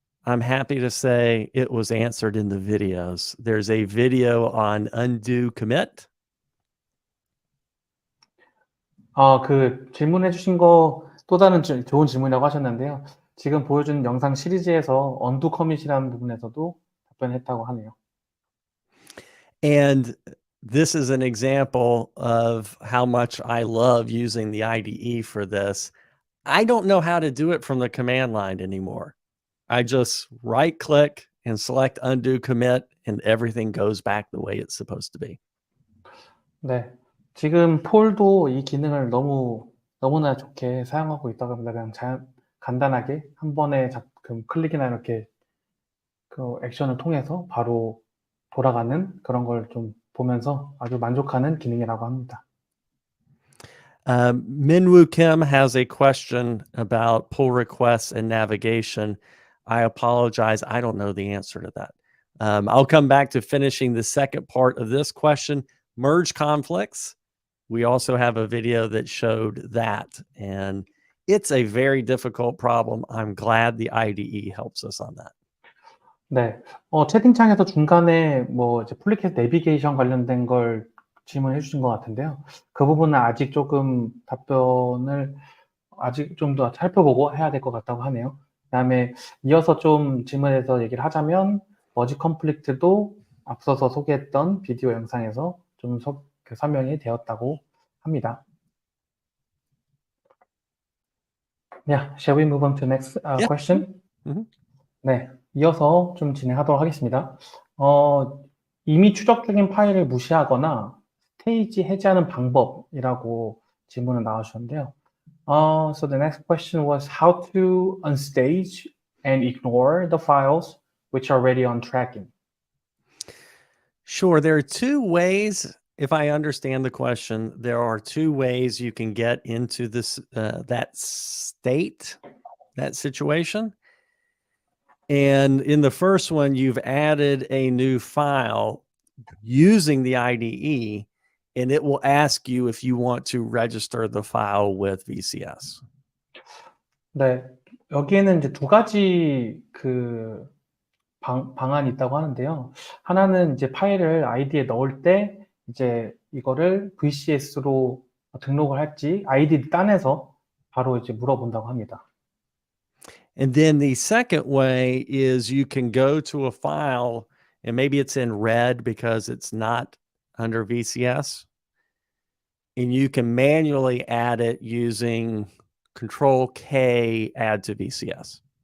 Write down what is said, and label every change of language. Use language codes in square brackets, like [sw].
[en] I'm happy to say it was answered in the videos. There's a video on undo commit. [ko] 그 질문해 주신 거 또 다른 좋은 질문이라고 하셨는데요. 지금 보여주는 영상 시리즈에서 언두 커밋이라는 부분에서도 답변했다고 하네요. [en] And this is an example of how much I love using the IDE for this. I don't know how to do it from the command line anymore. I just right click and select undo commit and everything goes back the way it's supposed to be. [ko] 네. 지금 폴도 이 기능을 너무나 좋게 사용하고 있다고 합니다. 그냥 간단하게 한 번에 클릭이나 이렇게 그 액션을 통해서 바로 돌아가는 그런 걸 좀 보면서 아주 만족하는 기능이라고 합니다. [en] Minwoo Kim has a question about pull requests and navigation. I apologize. I don't know the answer to that. I'll come back to finishing the second part of this question. Merge conflicts. We also have a video that showed that, and it's a very difficult problem. I'm glad the IDE helps us on that. [ko] 네. 채팅창에서 중간에 이제 풀리켓 내비게이션 관련된 걸 질문해 주신 것 같은데요. 그 부분은 아직 조금 답변을 아직 좀 더 살펴보고 해야 될 것 같다고 하네요. 그다음에 이어서 좀 질문해서 얘기를 하자면 머지 컴플릭트도 앞서서 소개했던 비디오 영상에서 좀 설명이 되었다고 합니다. [en] Yeah, shall we move on to the next question? [ko] 네, 이어서 좀 진행하도록 하겠습니다. 이미 추적 중인 파일을 무시하거나 스테이지 해제하는 방법이라고 질문을 나와주셨는데요. [en] So the next question was how to unstage and ignore the files which are already on tracking. Sure, there are two ways. If I understand the question, there are two ways you can get into this that state, that situation. And in the first one, you've added a new file using the IDE, and it will ask you if you want to register the file with VCS. [ko] 네, 여기에는 이제 두 가지 방안이 있다고 하는데요. 하나는 이제 파일을 ID에 넣을 때 이제 이거를 VCS로 등록을 할지 ID를 따내서 바로 이제 물어본다고 합니다. [en] And then the second way is you can go to a file, and maybe it's in red because it's not under VCS, and you can manually add it using Control K add to VCS.